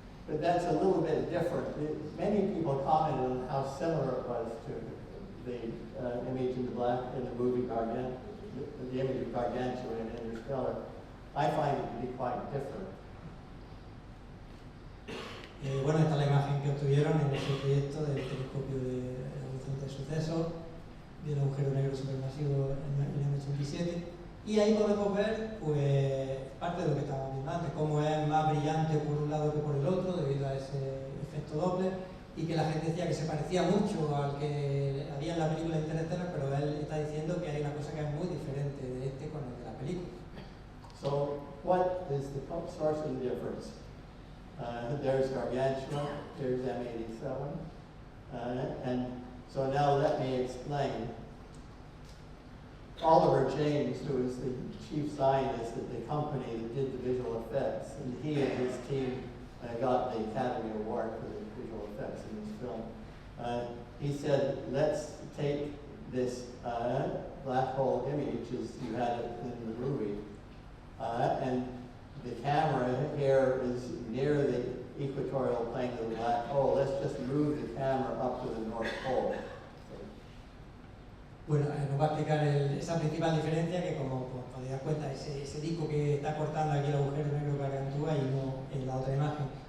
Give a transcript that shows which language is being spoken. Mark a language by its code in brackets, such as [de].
[en] But that's a little bit different. Many people commented on how similar it was to the image in the movie Gargantua, the image of Gargantua in Interstellar. I find it to be quite different. [es] Bueno, esta es la imagen que obtuvieron en ese proyecto del telescopio de horizonte de sucesos del agujero negro supermasivo en el M87, y ahí podemos ver pues parte de lo que estábamos viendo antes, cómo es más brillante por un lado que por el otro debido a ese efecto Doppler, y que la gente decía que se parecía mucho al que había en la película Interstellar, pero él está diciendo que hay una cosa que es muy diferente de este con el de la película. [en] So, what is the source of the difference? There's Gargantua, there's M87, and so now let me explain. Oliver James, who is the chief scientist at the company that did the visual effects, and he and his team got the Academy Award for the visual effects in this film. He said, let's take this black hole image as you had it in the movie, and the camera here is near the equatorial plane of the black hole. Let's just move the camera up to the North Pole. [es] Bueno, nos va a explicar esa principal diferencia, que como podéis dar cuenta, ese disco que está cortando aquí el agujero negro Gargantua y no en la otra imagen.